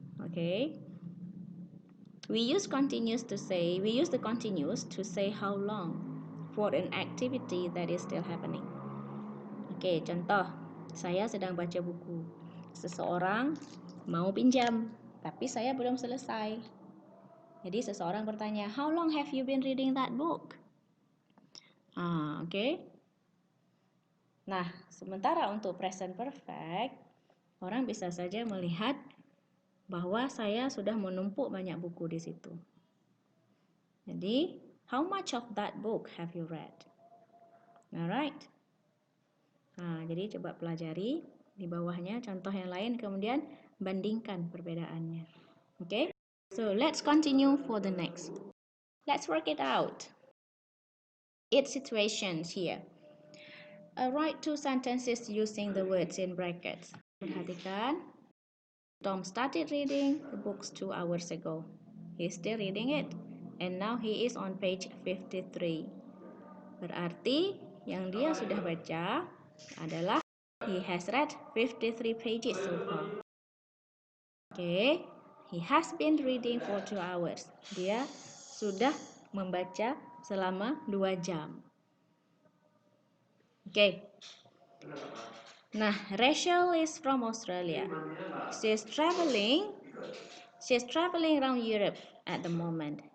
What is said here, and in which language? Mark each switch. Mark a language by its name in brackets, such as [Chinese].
[English] Okay, we use the continuous to say how long for an activity that is still happening. [Indonesian] Oke, contoh, saya sedang baca buku. Seseorang mau pinjam, tapi saya belum selesai. Jadi seseorang bertanya, [English] how long have you been reading that book? [Indonesian] Oke. Nah, sementara untuk present perfect, orang bisa saja melihat bahwa saya sudah menumpuk banyak buku di situ. [English] Jadi, how much of that book have you read? Alright. [Indonesian] Nah, jadi coba pelajari di bawahnya contoh yang lain, kemudian bandingkan perbedaannya. Okay? [English] So, let's continue for the next. Let's work it out. 8 situations here. Write 2 sentences using the words in brackets. [Indonesian] Perhatikan. [English] Tom started reading the books 2 hours ago. He's still reading it. and now he is on page 53. [Indonesian] Berarti yang dia sudah baca adalah [English] he has read 53 pages so far. Okay, he has been reading for 2 hours. [Indonesian] Dia sudah membaca selama 2 jam. [English] Okay. Nah, Rachel is from Australia. She's traveling around Europe at the moment.